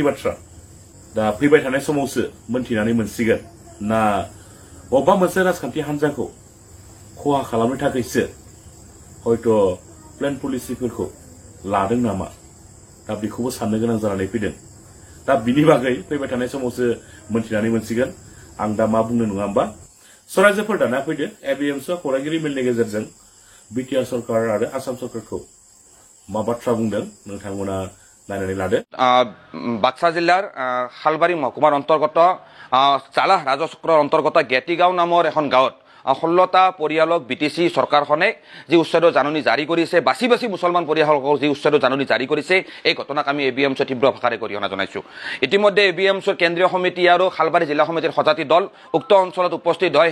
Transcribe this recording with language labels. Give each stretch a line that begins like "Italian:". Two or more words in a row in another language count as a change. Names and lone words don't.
Bodo: बाथ्रा दा फैबाय थानाय समावसो मोनथिनानै मोनसिगोन ना बबेबा मोनसे राजखान्थि हान्जाखौ खहा खालामनो थाखायसो हयथ' प्लेन पलिसिफोरखौ लादों नामा दा बेखौबो साननो गोनां जानानै फैदों दा बिनि बागै फैबाय थानाय समावसो मोनथिनानै मोनसिगोन आं दा मा बुंनो नङा होमबा सरायजोफोर दाना फैदो एबिएमसुआ खौरांगिरि मेलनि गेजेरजों बिटिआर सरकार आरो आसाम सरकारखौ मा बाथ्रा बुंदों नोंथांमोना नायनानै लादो
Assamese: বাক্সা জিল্লাৰ হালবাৰী মহকুমাৰ অন্তৰ্গত চালাহ ৰাজচক্ৰৰ অন্তৰ্গত গেটিগাঁও নামৰ এখন গাঁৱত 16টা পৰিয়ালক BTC চৰকাৰখনে যি উচ্ছেদৰ জাননী জাৰি কৰিছে, বাছি বাছি মুছলমান পৰিয়ালসকলক যি উচ্ছেদৰ জাননী জাৰি কৰিছে, এই ঘটনাক আমি ABMC তীব্ৰ ভাষাৰে গৰিহণা জনাইছোঁ। ইতিমধ্যে ABMCৰ কেন্দ্ৰীয় সমিতি আৰু খালবাৰী জিলা সমিতিৰ সজাতি দল উক্ত অঞ্চলত উপস্থিত হয়।